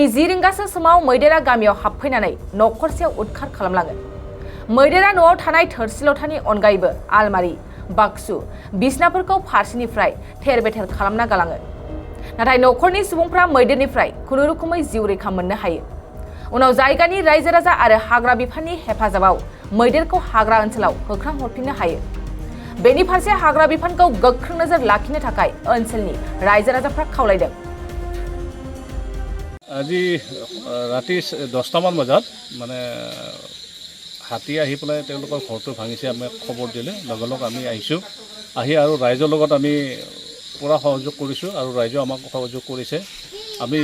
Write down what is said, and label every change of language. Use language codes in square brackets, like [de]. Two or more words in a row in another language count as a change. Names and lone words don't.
[brx] 10 रिंगासो समाव मैदेरा गामियाव हाबफैनानै नखरसेयाव उदखार खालामलाङो मैदेरा न'आव थानाय थोरसि लथानि अनगायैबो आलमारि बाक्सु बिसनाफोरखौ फारसेनिफ्राय थेर बेथेर खालामना गालाङो नाथाय नखरनि सुबुंफ्रा मैदेरनिफ्राय खुनुरुखुमै जिउ रैखा मोननो हायो उनाव जायगानि रायजो राजा आरो हाग्रा बिफाननि हेफाजाबाव मैदेरखौ हाग्रा ओनसोलाव होख्रां हरफिननो हायो बेनि फारसे हाग्रा बिफानखौ गोख्रों नोजोर लाखिनो थाखाय ओनसोलनि रायजो राजाफ्रा खावलायदों [as] আজি ৰাতি 10টামান বজাত মানে হাতী আহি পেলাই তেওঁলোকৰ ঘৰটো ভাঙিছে আমি খবৰ দিলে লগে লগে আমি আহিছোঁ আহি আৰু ৰাইজৰ লগত আমি পুৰা সহযোগ কৰিছোঁ আৰু ৰাইজে আমাক সহযোগ কৰিছে আমি